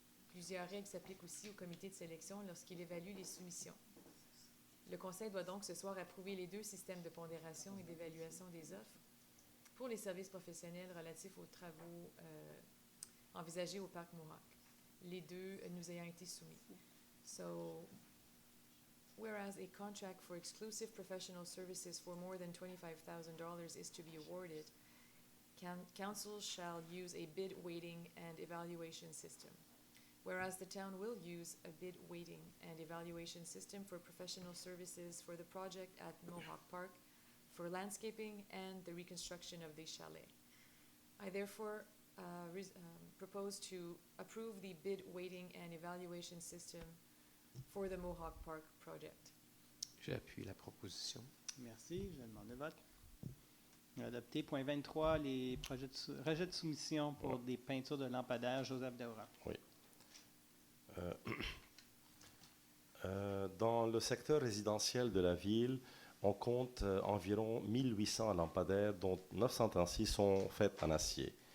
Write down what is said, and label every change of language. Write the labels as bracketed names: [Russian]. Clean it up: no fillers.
[French] Plusieurs règles s'appliquent aussi au comité de sélection lorsqu'il évalue les soumissions. Le conseil doit donc ce soir approuver les deux systèmes de pondération et d'évaluation des offres pour les services professionnels relatifs aux travaux envisagés au parc Mohawk, les deux nous ayant été soumis. [English] So, Whereas a contract for exclusive professional services for more than $25,000 is to be awarded, council shall use a bid weighting and evaluation system. Whereas the town will use a bid weighting and evaluation system for professional services for the project at Mohawk Park for landscaping and the reconstruction of the chalet. I therefore propose to approve the bid weighting and evaluation system for the Mohawk Park project. [French] J'appuie la proposition. Merci. Je demande le vote. Adopté. Point 23, les projets de rejet de soumission pour des peintures de lampadaires. Joseph Daoura. Oui. Dans le secteur résidentiel de la ville, on compte environ 1800 lampadaires, dont 936 sont faits en acier.